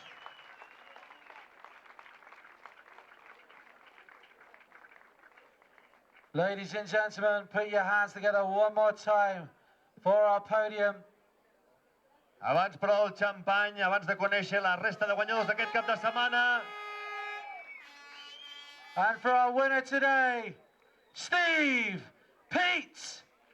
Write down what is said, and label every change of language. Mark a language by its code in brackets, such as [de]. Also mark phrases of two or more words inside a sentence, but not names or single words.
[en] Ladies and gentlemen, put your hands together one more time for our podium. [ca] Abans, però, el xampany, abans de conèixer la resta de guanyadors d'aquest cap de setmana. [en] And for our winner today, Steve Peach.